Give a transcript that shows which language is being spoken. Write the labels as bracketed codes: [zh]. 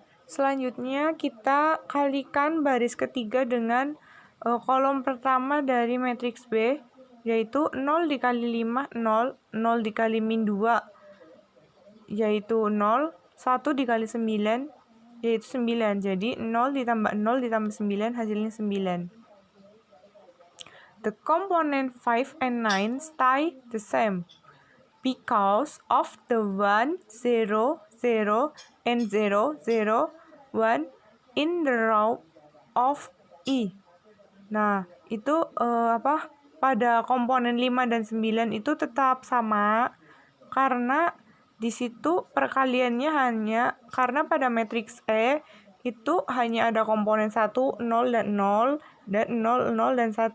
[id] Selanjutnya kita kalikan baris ketiga dengan kolom pertama dari matriks B, yaitu 0 dikali 5, 0. 0 dikali min 2, yaitu 0. 1 dikali 9, yaitu 9. Jadi 0 ditambah 0 ditambah 9 hasilnya 9. [en] The component 5 and 9 stay the same because of the 1, 0, 0, and 0, 0, 1 in the row of E. [id] Nah, itu pada komponen 5 dan 9 itu tetap sama karena di situ perkaliannya hanya karena pada matriks E itu hanya ada komponen 1, 0 dan 0 dan 0, 0 dan 1.